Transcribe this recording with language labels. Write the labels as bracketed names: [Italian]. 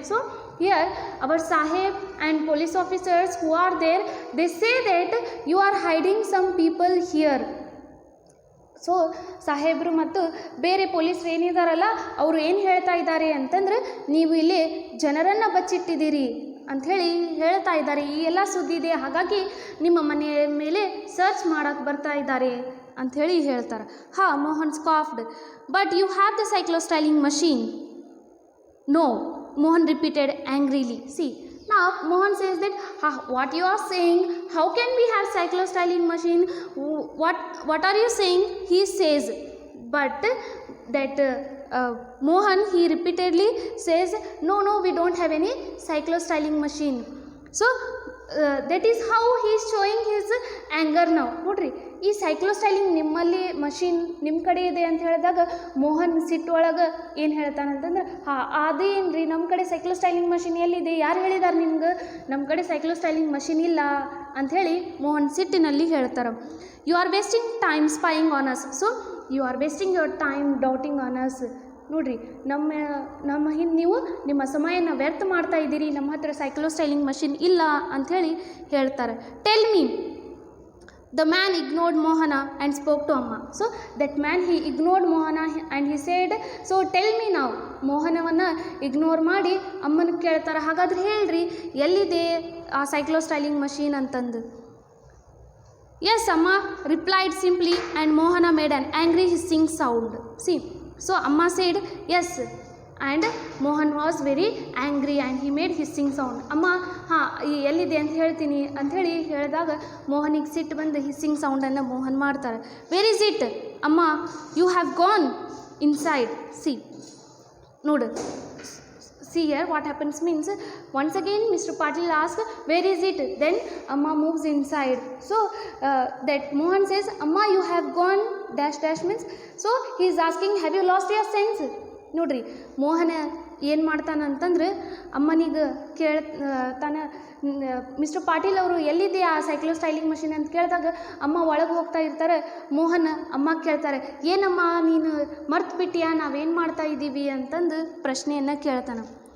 [English] So here our Saheb and police officers who are there, they say that you are hiding some people here. [Kannada] So ಸಾಹೇಬರು ಮತ್ತು ಬೇರೆ ಪೊಲೀಸರು ಏನಿದಾರಲ್ಲ ಅವರು ಏನು ಹೇಳ್ತಾ ಇದ್ದಾರೆ ಅಂತಂದ್ರೆ, ನೀವು ಇಲ್ಲಿ ಜನರನ್ನು ಬಚ್ಚಿಟ್ಟಿದ್ದೀರಿ ಅಂಥೇಳಿ ಹೇಳ್ತಾ ಇದ್ದಾರೆ. ಈ ಎಲ್ಲ ಸುದ್ದಿ ಇದೆ, ಹಾಗಾಗಿ ನಿಮ್ಮ ಮನೆಯ ಮೇಲೆ ಸರ್ಚ್ ಮಾಡೋಕ್ಕೆ ಬರ್ತಾ ಇದ್ದಾರೆ ಅಂಥೇಳಿ ಹೇಳ್ತಾರೆ. [English] ಹಾಂ, Mohan scoffed, but you have the cyclostyling machine. No, Mohan repeated angrily. See, now Mohan says that, what you are saying, how can we have cyclostyling machine, what are you saying, he says. But that Mohan, he repeatedly says, no, we don't have any cyclostyling machine. So that is how he is showing his anger now. [Kannada] ನೋಡ್ರಿ, ಈ cyclostyling ನಿಮ್ಮಲ್ಲಿ machine ನಿಮ್ಮ ಕಡೆ ಇದೆ ಅಂತ ಹೇಳಿದಾಗ ಮೋಹನ್ ಸಿಟ್ಟೊಳಗೆ ಏನು ಹೇಳ್ತಾನಂತಂದ್ರೆ, ಅದೇನು ರೀ, ನಮ್ಮ ಕಡೆ ಸೈಕ್ಲೋಸ್ಟೈಲಿಂಗ್ ಮಷೀನ್ ಎಲ್ಲಿದೆ, ಯಾರು ಹೇಳಿದಾರೆ ನಿಮ್ಗೆ, ನಮ್ಮ ಕಡೆ ಸೈಕ್ಲೋಸ್ಟೈಲಿಂಗ್ ಮಷೀನ್ ಇಲ್ಲ ಅಂಥೇಳಿ ಮೋಹನ್ ಸಿಟ್ಟಿನಲ್ಲಿ ಹೇಳ್ತಾರೆ. [English] You are wasting time spying on us. So you are wasting your time doubting on us. [Kannada] ನೋಡ್ರಿ, ನಮ್ಮ ಹಿಂದೆ ನೀವು ನಿಮ್ಮ ಸಮಯನ ವ್ಯರ್ಥ ಮಾಡ್ತಾ ಇದ್ದೀರಿ, ನಮ್ಮ ಹತ್ರ ಸೈಕ್ಲೋಸ್ಟೈಲಿಂಗ್ ಮಷೀನ್ ಇಲ್ಲ ಅಂಥೇಳಿ ಹೇಳ್ತಾರೆ. [English] Tell me. The man ignored Mohana and spoke to Amma. So that man, he ignored Mohana and he said, so tell me now. [Kannada] ಮೋಹನವನ್ನು ignore ಮಾಡಿ ಅಮ್ಮನ ಕೇಳ್ತಾರೆ, ಹಾಗಾದ್ರೆ ಹೇಳ್ರಿ ಎಲ್ಲಿದೆ ಆ ಸೈಕ್ಲೋಸ್ಟೈಲಿಂಗ್ ಮಷೀನ್ ಅಂತಂದು. [English] Yes, Amma replied simply and Mohana made an angry hissing sound. See, so Amma said, yes, and Mohan was very angry and he made hissing sound. [Kannada] ಅಮ್ಮ ಹಾಂ ಎಲ್ಲಿದೆ ಅಂತ ಹೇಳ್ತೀನಿ ಅಂಥೇಳಿ ಹೇಳಿದಾಗ ಮೋಹನಿಗೆ ಸಿಟ್ಟು ಬಂದು ಹಿಸ್ಸಿಂಗ್ ಸೌಂಡನ್ನು ಮೋಹನ್ ಮಾಡ್ತಾರೆ. [English] Where is it Amma, you have gone inside. See [Kannada] ನೋಡು, [English] see here what happens means once again Mr. Patil asks where is it, then Amma moves inside. So that Mohan says Amma you have gone dash dash means, so he is asking have you lost your sense. [Kannada] ನೋಡ್ರಿ ಮೋಹನ ಏನು ಮಾಡ್ತಾನಂತಂದ್ರೆ ಅಮ್ಮನಿಗೆ ತಾನ mister Patil ಅವರು ಎಲ್ಲಿದೆ ಆ cyclo styling machine ಅಂತ ಕೇಳಿದಾಗ ಅಮ್ಮ ಒಳಗೆ ಹೋಗ್ತಾ ಇರ್ತಾರೆ. ಮೋಹನ್ ಅಮ್ಮ ಕೇಳ್ತಾರೆ ಏನಮ್ಮ ನೀನು ಮರ್ತು ಬಿಟ್ಟಿಯಾ, ನಾವೇನು ಮಾಡ್ತಾ ಇದ್ದೀವಿ ಅಂತಂದು ಪ್ರಶ್ನೆಯನ್ನು ಕೇಳ್ತಾನೆ.